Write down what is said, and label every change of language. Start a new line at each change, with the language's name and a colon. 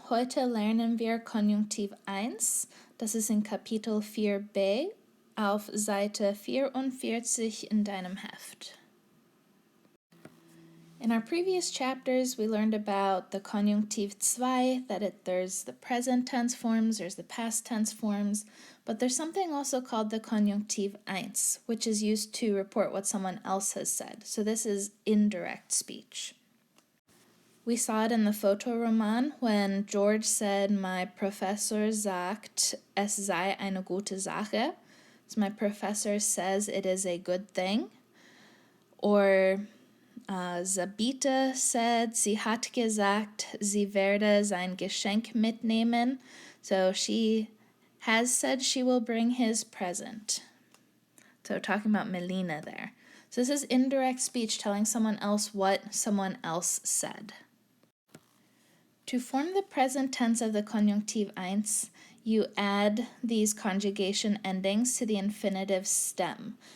German: Heute lernen wir Konjunktiv I. Das ist in Kapitel 4b auf Seite 44 in deinem Heft.
English: In our previous chapters, we learned about the Konjunktiv II, that there's the present tense forms, there's the past tense forms, but there's something also called the Konjunktiv I, which is used to report what someone else has said. So this is indirect speech. We saw it in the Fotoroman when George said, "My Professor
German: sagt, es sei eine gute Sache."
English: So my professor says it is a good thing. Or Sabita said,
German: sie hat gesagt, sie werde sein Geschenk mitnehmen.
English: So she has said she will bring his present. So talking about Melina there. So this is indirect speech telling someone else what someone else said. To form the present tense of the Konjunktiv I, you add these conjugation endings to the infinitive stem.